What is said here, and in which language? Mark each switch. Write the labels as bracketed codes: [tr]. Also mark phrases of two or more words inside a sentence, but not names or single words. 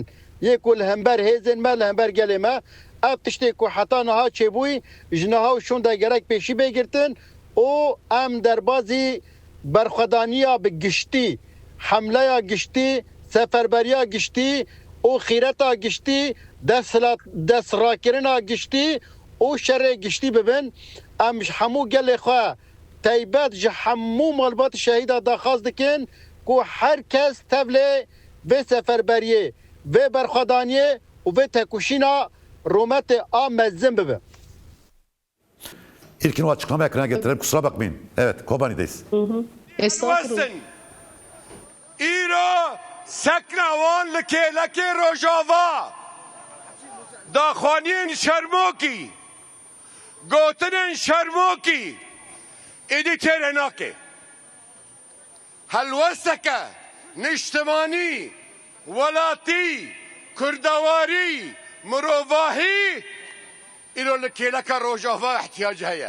[ku] Yê ku li hember hêzên me li hember gelê me ev tiştê ku heta niha çêbûyî ji niha û şûn de gerek pêşî bê girtin û em derbasî berxwedaniya bi giştî, hemleya giştî, seferberiya giştî û xîreta giştî, destrakirina giştî û şerê giştî bibin. Em ji hemû gelê xwe taybet ji hemû malbatê şehîda daxwaz dikin ku her kes tevlê vê seferberiyê, vê berxwedaniyê û vê tekuşîna Rometê a mezzin bibe. [tr] İlkin o açıklama ekrana getirelim. Kusura bakmayın. Evet, Kobani'deyiz. Estağfurullah. [ku] İra seknavan li kêlekê Rojava daxwaniyên şermokî gotinên şermokî êdî têre nake. Helwesteke niştimanî, welatî, kurdewarî, mirovahî îro li kêleka Rojava ihtiyacı heye.